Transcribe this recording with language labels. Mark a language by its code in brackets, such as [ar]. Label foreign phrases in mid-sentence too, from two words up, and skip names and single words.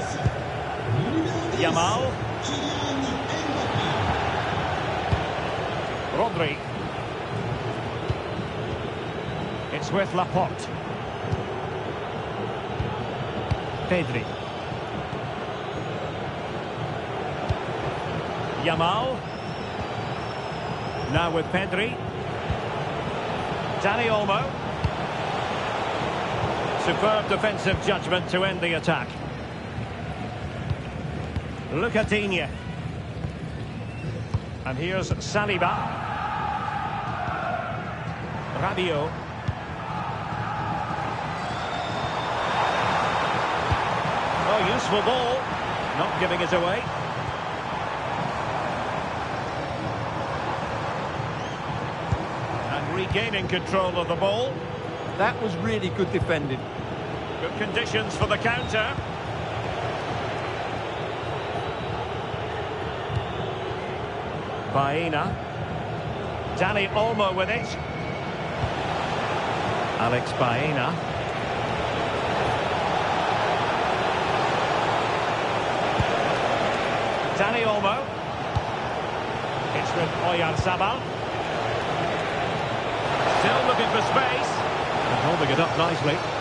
[en] Yamal. Rodri. It's with Laporte. Pedri. Yamal. Now with Pedri. Dani Olmo. Superb defensive judgment to end the attack. Lucadinha. And here's Saliba. Rabiot. Oh, useful ball. Not giving it away. And regaining control of the ball. That was really good defending. Good conditions for the counter. Baena. Dani Olmo with it. Alex Baena. Dani Olmo. It's with Oyarzabal. Still looking for space. And holding it up nicely.